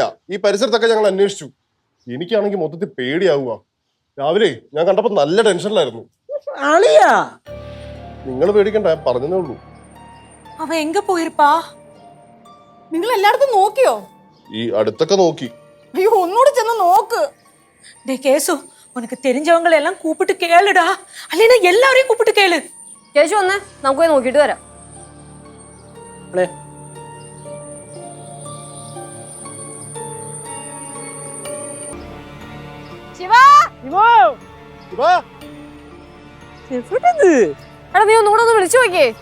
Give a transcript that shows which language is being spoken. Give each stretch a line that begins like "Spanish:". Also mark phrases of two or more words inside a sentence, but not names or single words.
Malayalam: ഈ പരിസരത്തൊക്കെ ഞങ്ങൾ അന്വേഷിച്ചു. എനിക്കാണെങ്കിൽ മൊത്തത്തിൽ പേടിയാവുക. രാവിലെ ഞാൻ കണ്ടപ്പോ നല്ല ടെൻഷനിലായിരുന്നു. അളിയാ, നിങ്ങൾ പേടിക്കണ്ട, പറഞ്ഞതേ ഉള്ളൂ.
Tamil: அவ எங்க போயிருப்பா?
Malayalam: നിങ്ങൾ എല്ലായിടത്തും നോക്കിയോ? ഈ അടുത്തൊക്കെ നോക്കി. അയ്യോ, ഒന്നുകൂടി ചെന്ന് നോക്ക്.
Tamil: கேசு, உனக்கு தெரிஞ்சவங்களை எல்லாம் கூப்பிட்டு கேளுடா. அல்லனா எல்லாரையும் கூப்பிட்டு கேளு.
Malayalam: കേശു വന്നേ, നമുക്ക് പോയി നോക്കിട്ട് വരാം. എടാ നീ ഒന്നുകൂടെ ഒന്ന് വിളിച്ചു നോക്കിയേ.